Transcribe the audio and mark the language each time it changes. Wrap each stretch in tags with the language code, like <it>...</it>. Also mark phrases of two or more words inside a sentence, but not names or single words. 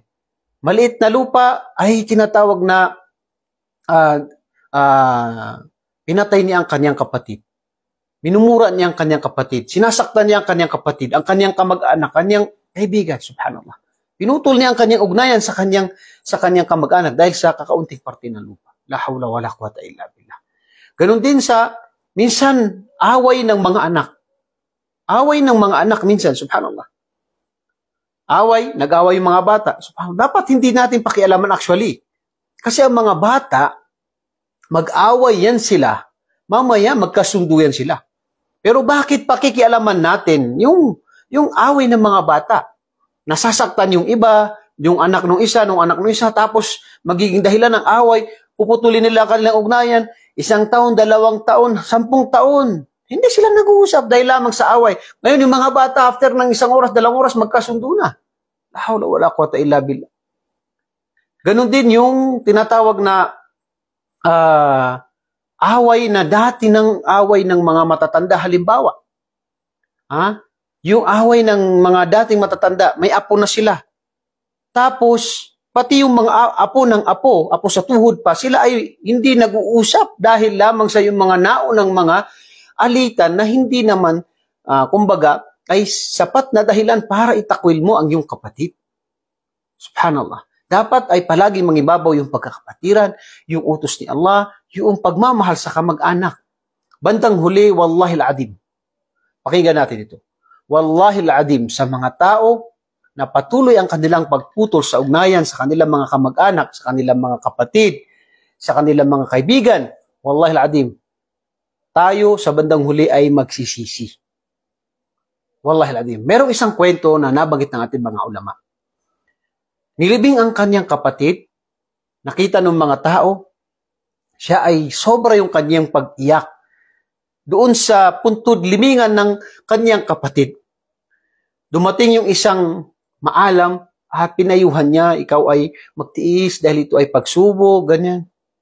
<tl>Maliit na lupa ay tinatawag na pinatay niya ang kanyang kapatid. Minumura niya ang kanyang kapatid. Sinasaktan niya ang kanyang kapatid, ang kanyang kamag-anak, kanyang kaibigan, subhanallah. Pinutol niya ang kanyang ugnayan sa kanyang kamag-anak dahil sa kakaunting parte ng lupa.</tl> <ar>La hawla wala quwata illa billah.</ar> <tl>Ganon din sa minsan away ng mga anak. Away ng mga anak minsan, subhanallah. Nag-away yung mga bata. Subhanallah. Dapat hindi natin pakialaman actually. Kasi ang mga bata, mag-away yan sila. Mamaya magkasundo yan sila. Pero bakit pakikialaman natin yung away ng mga bata? Nasasaktan yung iba, yung anak ng isa, tapos magiging dahilan ng away, puputulin nila kanilang ugnayan, 1 taon, 2 taon, 10 taon. Hindi sila nag-uusap dahil lamang sa away. Ngayon, yung mga bata, after ng 1 oras, 2 oras, magkasundo na.</tl> <ar>La hawla wala quwata illa billah.</ar> <tl>Ganon din yung tinatawag na away na dati ng away ng mga matatanda. Halimbawa, yung away ng mga dating matatanda, may apo na sila. Tapos, pati yung mga apo ng apo sa tuhod pa, sila ay hindi nag-uusap dahil lamang sa yung mga naunang mga alitan na hindi naman, kumbaga, ay sapat na dahilan para itakwil mo ang iyong kapatid. Subhanallah. Dapat ay palagi mangibabaw yung pagkakapatiran, yung utos ni Allah, yung pagmamahal sa kamag-anak. Bandang huli,</tl> <ar>wallahi al-adim.</ar> <tl>Pakinggan natin ito.</tl> <ar>Wallahi al-adim,</ar> <tl>sa mga tao na patuloy ang kanilang pagputol sa ugnayan sa kanilang mga kamag-anak, sa kanilang mga kapatid, sa kanilang mga kaibigan,</tl> <ar>wallahi al-adim,</ar> <tl>tayo sa bandang huli ay magsisisi.</tl> <ar>Wallahi al-adim.</ar> <tl>Merong isang kwento na nabanggit ng ating mga ulama. Nilibing ang kanyang kapatid, nakita ng mga tao, siya ay sobra yung kanyang pag-iyak doon sa puntod limingan ng kanyang kapatid. Dumating yung isang maalam at pinayuhan niya, ikaw ay magtiis dahil ito ay pagsubo, ganyan.</tl>